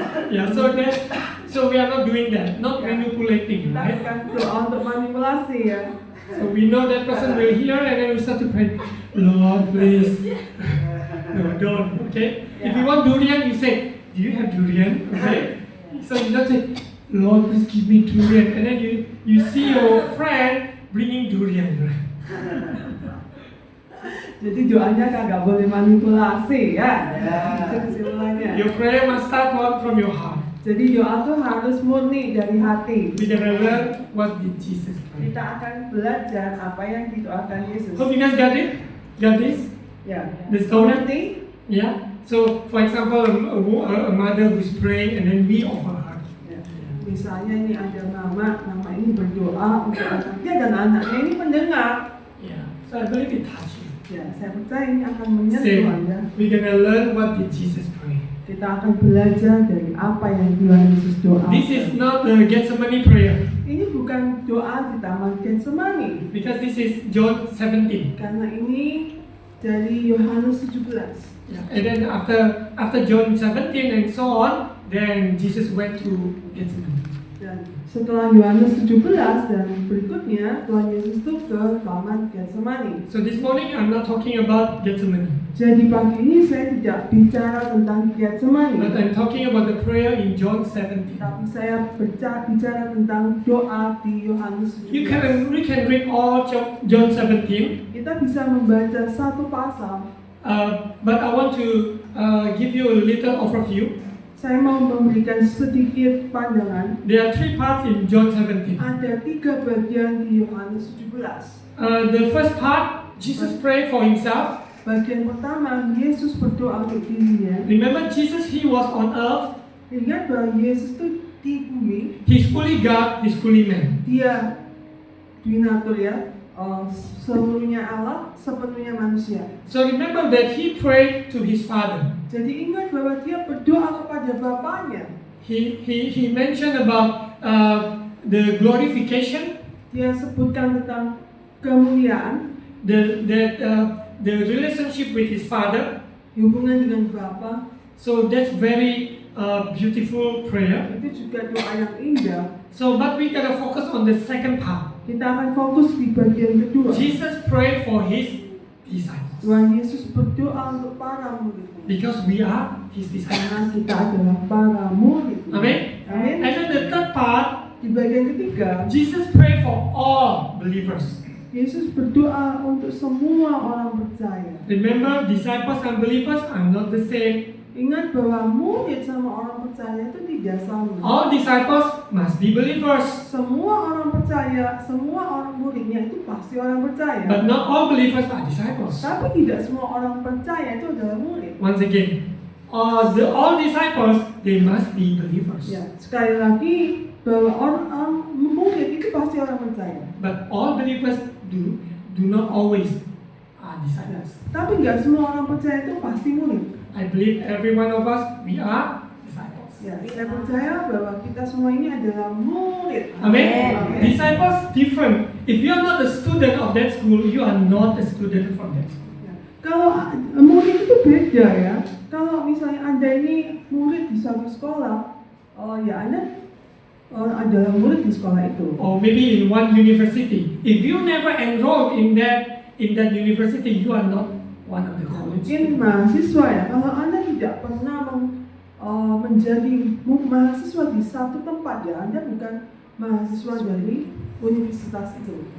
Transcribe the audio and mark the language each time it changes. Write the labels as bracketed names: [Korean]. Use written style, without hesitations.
[English] Yeah, so we are not doing that, not manipulating, [Indonesian] Kita [English] right? [Indonesian] akan doa untuk manipulasi ya. [English] So we know that person will hear, and then we start to pray, Lord, please. No, don't, okay? If you want durian, you say, do you have durian? Okay? So you don't say, Lord, please give me durian. And then you see your friend bringing durian. [Indonesian] Jadi doanya kagak boleh manipulasi ya. Itu kesimpulannya. [English] Your prayer must start from your heart. [Indonesian] Jadi doa tuh harus murni dari hati. [English] We're gonna learn what did Jesus pray. [Indonesian] Kita akan belajar apa yang didoakan Yesus. [English] Hope you guys got it? Got this? [Indonesian] Ya. [English] The story? [Indonesian] Nanti [English] Yeah? So, for example, a mother who's praying and then we offer her. Ya. [Indonesian] Misalnya ini ada mama ini berdoa untuk anaknya dan anaknya ini mendengar. [English] Yeah. So I believe it touches you. [Indonesian] Ya, saya percaya ini akan menyentuh [English] Same. [Indonesian] Anda. [English] We're gonna learn what did Jesus pray. [Indonesian] Kita akan belajar dari apa yang Tuhan Yesus doakan. [English] This is not the Gethsemane prayer [Indonesian] Ini bukan doa di Taman Getsemani, [English] because this is John 17. [Indonesian] karena ini dari Yohanes 17. [English] Yeah. And then after John 17 and so on, then Jesus went to Gethsemane. [Indonesian] Dan setelah Yohanes 17 dan berikutnya Tuhan Yesus itu ke Taman Getsemani. [English] So this morning I'm not talking about Gethsemane, [Indonesian] Jadi pagi ini saya tidak bicara tentang Getsemani, [English] but I'm talking about the prayer in John 17. [Indonesian] tapi saya bicara tentang doa di Yohanes 17. [English] We can read all John 17, [Indonesian] Kita bisa membaca satu pasal. [English] but I want to give you a little overview. [Indonesian] Saya mau memberikan sedikit pandangan. [English] There are 3 parts in John 17. [Indonesian] Ada 3 bagian di Yohanes 17. [English] The first part, Jesus prayed for himself. [Indonesian] Bagian pertama, Yesus berdoa untuk dirinya. [English] Remember, Jesus, he was on earth. [Indonesian] Ingat bahwa Yesus itu di bumi. [English] He's fully God, he's fully man. [Indonesian] Dia binatur ya, seluruhnya Allah, sepenuhnya manusia. [English] So remember that he prayed to his Father. [Indonesian] Jadi ingat bahwa dia berdoa kepada Bapaknya. [English] He mentioned about the glorification, [Indonesian] Dia sebutkan tentang kemuliaan, [English] the relationship with his Father. [Indonesian] hubungan dengan Bapa. [English] So that's very beautiful prayer. [Indonesian] Itu juga doa yang indah. [English] So, but we gotta focus on the second part. [Indonesian] Kita akan fokus di bagian kedua. [English] Jesus prayed for his disciples [Indonesian] Tuhan Yesus berdoa untuk para murid. [English] because we are his disciples. [Indonesian] Karena kita adalah para murid. [English] Amen. [Indonesian] Amin. [English] And then the third part, [Indonesian] Di bagian ketiga, [English] Jesus prayed for all believers. [Indonesian] Yesus berdoa untuk semua orang percaya. [English] Remember, disciples and believers are not the same. [Indonesian] Ingat bahwa murid sama orang percaya itu tidak sama. [English] All disciples must be believers, [Indonesian] Semua orang percaya, semua orang muridnya itu pasti orang percaya. [English] but not all believers are disciples. [Indonesian] Tapi tidak semua orang percaya itu adalah murid. [English] Once again, all disciples, they must be believers. [Indonesian] Ya, sekali lagi bahwa orang murid itu pasti orang percaya. [English] But all believers do not always are disciples. [Indonesian] Tapi nggak semua orang percaya itu pasti murid. [English] I believe every one of us, we are disciples. [Indonesian] Ya, saya percaya bahwa kita semua ini adalah murid. [English] Amen. Amen. Disciples different. If you are not a student of that school, you are not a student from that school. [Indonesian] Ya, kalau murid itu beda ya. Kalau misalnya Anda ini murid di suatu sekolah, ya Anda adalah murid di sekolah itu. [English] Or maybe in one university. If you never enrolled in that university, you are not one of the college. [Indonesian] Mungkin mahasiswa ya. Kalau Anda tidak pernah menjadi mahasiswa di satu tempat ya, Anda bukan mahasiswa dari universitas itu.